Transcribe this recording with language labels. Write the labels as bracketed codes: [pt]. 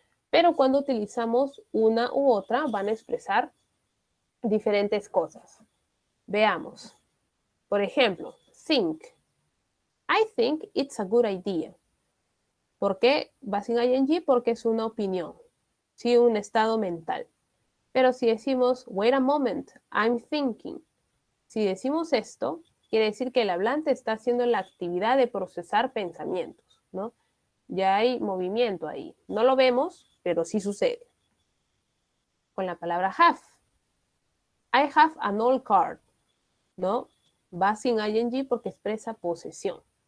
[es] Pero cuando utilizamos una u otra, van a expresar diferentes cosas. Veamos. Por ejemplo, [en] think. I think it's a good idea. [es] ¿Por qué va sin ing? Porque es una opinión, ¿sí? Un estado mental. Pero si decimos, [en] wait a moment, I'm thinking. [es] Si decimos esto, quiere decir que el hablante está haciendo la actividad de procesar pensamientos, ¿no? Ya hay movimiento ahí. No lo vemos, pero sí sucede. Con la palabra have. [en] I have an old car, [es] ¿no? Va sin ing porque expresa posesión.